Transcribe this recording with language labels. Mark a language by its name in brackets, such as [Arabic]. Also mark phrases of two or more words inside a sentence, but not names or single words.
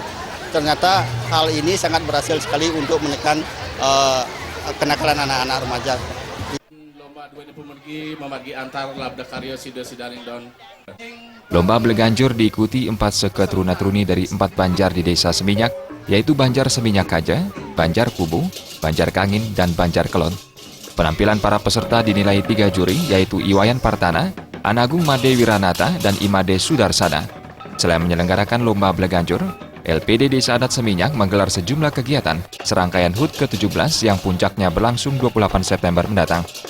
[Indonesian] Ternyata hal ini sangat berhasil sekali untuk menekan kenakalan anak-anak remaja. Lomba bleganjur diikuti 4 seketruna-truni dari 4 banjar di Desa Seminyak, yaitu Banjar Seminyak Kaja, Banjar Kubu, Banjar Kangin, dan Banjar Kelon. Penampilan para peserta dinilai 3 juri, yaitu Iwayan Partana, Anagung Made Wiranata, dan Imade Sudarsana. Selain menyelenggarakan lomba bleganjur, LPD Desa Adat Seminyak menggelar sejumlah kegiatan serangkaian HUT ke-17 yang puncaknya berlangsung 28 September mendatang.